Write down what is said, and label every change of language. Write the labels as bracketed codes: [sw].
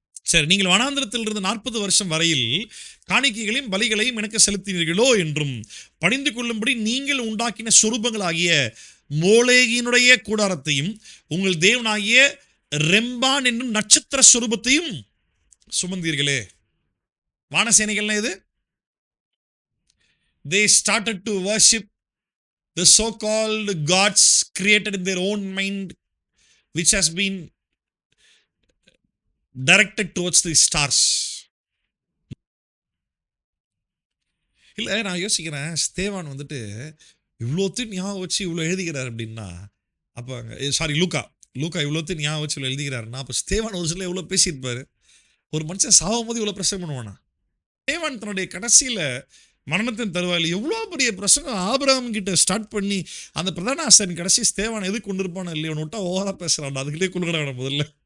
[ta] சரி, நீங்கள் வனாந்திரத்தில் இருந்து 40 வருஷம் வரையில் காணிக்கைகளையும் பலிகளையும் எனக்கு செலுத்தினீர்களோ என்றும் பணிந்து கொள்ளும்படி நீங்கள் உண்டாக்கின சொரூபங்களாகிய மோளேகினுடைய கூடாரத்தையும் உங்கள் தேவனாகிய ரெம்பான் என்னும் நட்சத்திர சொரூபத்தையும் சுமந்தீர்களே. வானசேனைகள்னா இது [en] they started to worship the so-called gods created in their own mind, which has been directed towards the stars. [ta] இல்லை, நான் யோசிக்கிறேன், ஸ்தேவான் வந்துட்டு இவ்வளோத்தையும் ஞாபகம் வச்சு இவ்வளோ எழுதுகிறார் அப்படின்னா, அப்போ சாரி லூக்கா இவ்வளோத்தையும் ஞாபகம் வச்சு இவ்வளோ எழுதுகிறாருன்னா, அப்போ ஸ்தேவான் ஒரு சில எவ்வளோ பேசியிருப்பார். ஒரு மனுஷன் சாகும் போது இவ்வளோ பிரசங்கம் பண்ணுவானா? ஸ்தேவான் தன்னுடைய கடைசியில் மரணத்தின் தருவாயில் எவ்வளோ பெரிய பிரசங்கம் ஆபிரகாம் கிட்ட ஸ்டார்ட் பண்ணி, அந்த பிரதான ஆசாரியன் கடைசி ஸ்தேவான் எது கொண்டு இருப்பானோ இல்லையோ விட்டா ஓவராக பேசுகிறான், அதுக்கிட்டே கொடுக்குறாங்க முதல்ல.